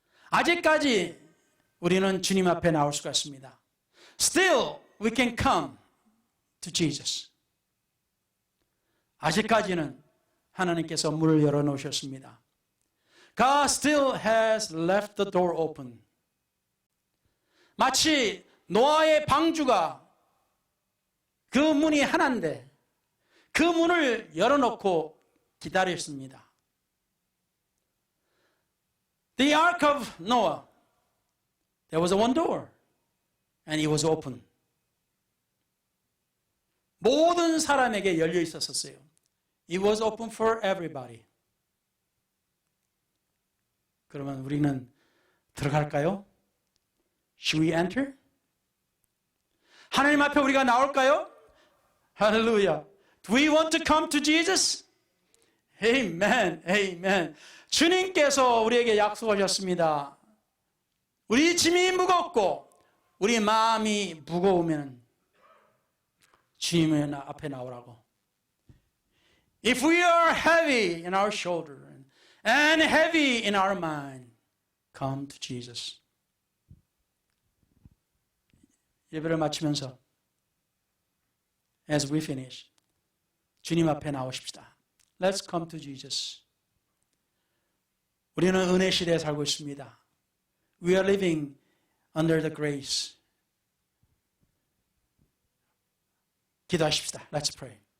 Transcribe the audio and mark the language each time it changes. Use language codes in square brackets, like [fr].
[ko] 아직까지 우리는 주님 앞에 나올 수가 있습니다. [en] Still, we can come to Jesus. [ko] 아직까지는 하나님께서 문을 열어놓으셨습니다. [en] God still has left the door open. [ko] 마치 노아의 방주가 그 문이 하나인데 그 문을 열어놓고 기다렸습니다. [en] The Ark of Noah, there was one door and it was open. [ko] 모든 사람에게 열려 있었어요. [en] It was open for everybody. [ko] 그러면 우리는 들어갈까요? [en] Should we enter? [ko] 하나님 앞에 우리가 나올까요? 할렐루야. [en] Do we want to come to Jesus? Amen. Amen. [ko] 주님께서 우리에게 약속하셨습니다. 우리 짐이 무겁고 우리 마음이 무거우면 주님 앞에 나오라고. [en] If we are heavy in our shoulder and heavy in our mind, come to Jesus. [ko] 예배를 마치면서 [en] as we finish, [ko] 주님 앞에 나오십시다. [en] Let's come to Jesus. [ko] 우리는 은혜 시대에 살고 있습니다. [en] We are living under the grace. [ko] 기도하십시다. [en] Let's pray.